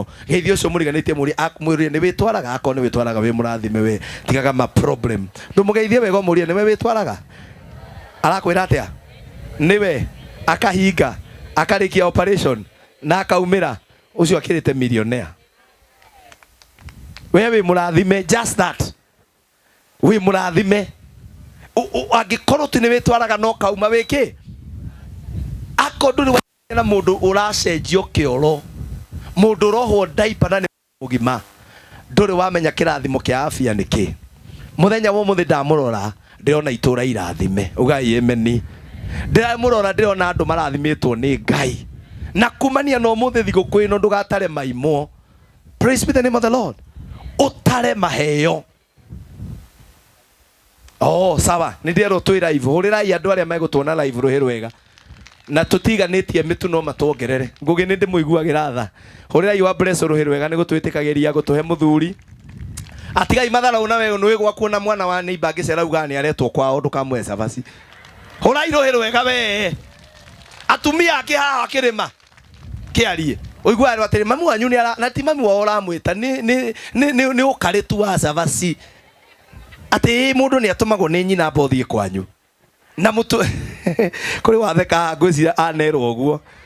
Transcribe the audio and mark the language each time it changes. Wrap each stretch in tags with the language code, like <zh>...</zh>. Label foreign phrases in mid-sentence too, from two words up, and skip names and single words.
<ki>Geithia ũcio mũriganĩtie mũrĩ nĩ wĩtwaraga akorwo nĩ wĩtwaraga wĩ mũrathime we tigaga ma problem ndumugeithie wega mũria nĩwe wĩtwaraga arakwĩra atĩa nĩwe akahinga akarikia operation na akaumĩra ũcio akĩrĩte millionaire. We wĩ mũrathime</ki> <en>just that</en> <ki>wĩ mũrathime angĩkorwo tu nĩ wĩtwaraga no kauma wĩkĩ akorwo ndũrĩ na mũndũ ũracenjio kĩoro mũndũ rohwo diaper na nĩ mũgima ndũrĩ wamenya kĩrathimo kĩa afya nĩkĩ. Muthenya wa mũthĩ ndamũrora ndĩrona itũra irathime ugai ameni ndĩramũrora ndĩrona andũ marathimĩtwo nĩ Ngai na kumania no mũthĩ thigũkũ ĩno ndũgatare maimwo.</ki> <en>Praise be the name of the Lord.</en> <ki>Utare maheo. Sawa nĩ ndĩrerwo twĩ live hũrĩrai andũ arĩa megũtuona live rũhĩ rwega na tũtiganĩtie mĩtu no matwongerere ngũgĩ nĩ ndĩmũiguagĩra tha hũrĩrai wa bless rũhĩ rwega nĩ gũtwĩtĩkagĩria gũtũhe mũthuri atigai mathara una wewe nĩ gwakuona mwana wa neighbor ngĩcera uga nĩ aretwo kwao ndũkamwe cabaci hũrai rũhĩ rwega we atumia ake haha akĩrĩma kĩarie ũigua atĩ mamu wanyu na ti mamu wao ũramwĩta nĩ ũkarĩtu wa cabaci atĩ mũndũ nĩ atũmagwo nĩ nyina mbothie kwanyu na mũtu kũrĩ watheka ngwĩciria anerwo ũguo</ki>